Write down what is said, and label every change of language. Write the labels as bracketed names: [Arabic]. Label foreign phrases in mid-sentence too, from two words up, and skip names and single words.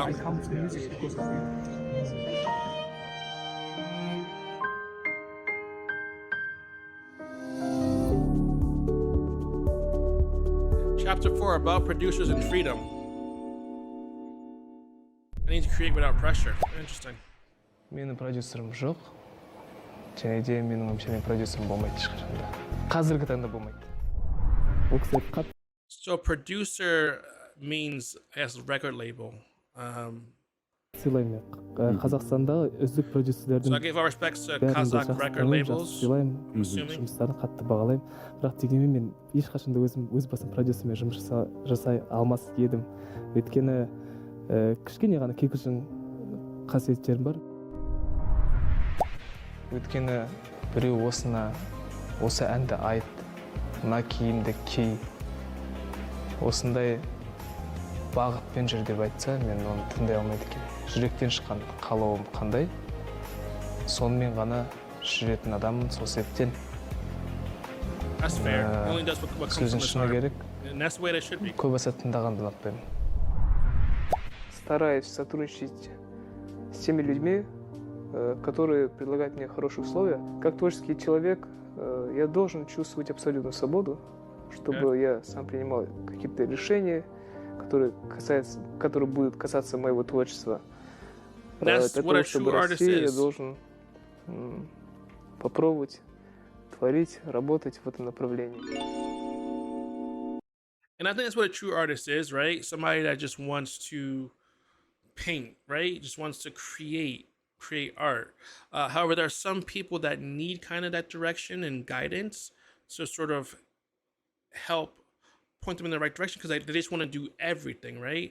[English] I come to music because of you. Chapter 4, about producers and freedom. I need to create without pressure. Interesting. [Kazakh] Менің продюсерім жоқ. Және де менің өміршемен продюсерім болмайды ешқашанда. Қазіргі таңда болмайды. Ол кісі қатты [English] So producer means, I guess, record label. [Kazakh] сыйлаймын мен. Қазақстандағы үздік [English] So I [Kazakh] продюсерлердің [English] give our respects to [Kazakh] бәрін де [English] Kazakh [Kazakh] жақсы [English] record [Kazakh] танимын, [English] labels. [Kazakh] жақсы сыйлаймын, [English] assuming. [Kazakh] жұмыстарын қатты бағалаймын. Бірақ дегенмен мен ешқашанда өз басым продюсермен жұмыс жасай алмас едім. Өйткені кішкене ғана кикілжің қасиеттерім бар. Өйткені біреу осы әнді айт, мына киімді ки, осындай бағытпен жүр деп айтса, мен оны тыңдай алмайды екен. Жүректен шыққан қалауым қандай, сонымен ғана жүретін адаммын, сол себептен [English] That's fair. He only does what comes from [Kazakh] сөздің [English] his [Kazakh] шыны [English] heart. [Kazakh] керек, [English] And that's the way they should be. [Kazakh] көбісі тыңдағанды ұнатпаймын. [Russian] Стараюсь сотрудничать с теми людьми, которые предлагают мне хорошие условия. Как творческий человек, я должен чувствовать абсолютную свободу, чтобы я сам принимал какие-то решения, которые будут касаться моего творчества. [English] That's [Russian] Для [English] what a [Russian] того, чтобы [English] true artist [Russian] расти, я [English] is. [Russian] должен попробовать творить, работать в этом направлении. [English] And I think that's what a true artist is, right? Somebody that just wants to paint, right? Just wants to create art. However, there are some people that need kind of that direction and guidance to sort of help point them in the right direction because they just want to do everything, right?